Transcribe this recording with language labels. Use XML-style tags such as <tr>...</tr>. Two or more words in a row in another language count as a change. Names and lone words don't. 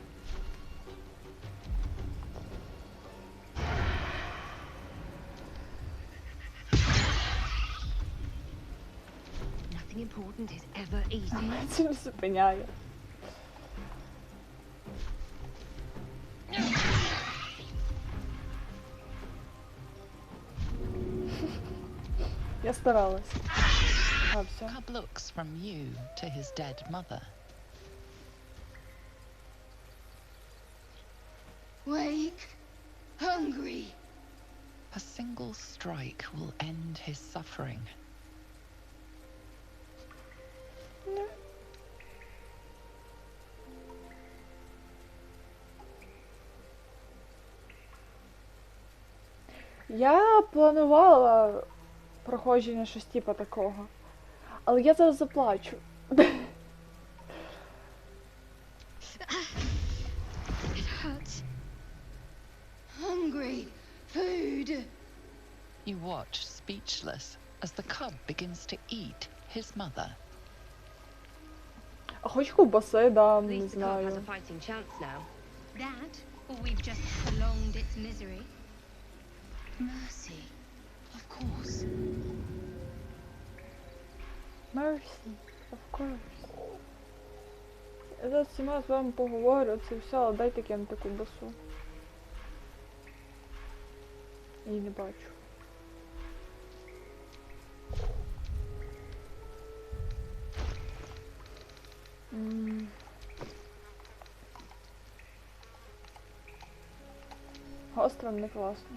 <en>Nothing important is ever easy.</en> <uk>Це не зупиняє. Я старалась. А, все.</uk> <en>Cub looks from you to his dead mother. Wake. Hungry. A single strike will end his suffering.</en> <uk>Я планувала проходження щось типу такого. Але я зараз заплачу.</uk> <en>It hurts. Hungry. Food. You watch speechless as the cub begins to eat his mother.</en> <uk>А хоч ковбаси дам,</uk> <en>At</en> <uk>не</uk> <en>least the cub has a</en> <uk>знаю.</uk> <en>fighting chance now. That, or we've just prolonged its misery. Mercy. Of course. Mercy, of course.</en> <uk>Я зараз сама з вами поговорю, це все, але дайте кинути ковбасу. Її не бачу. Гостро не класно.</uk>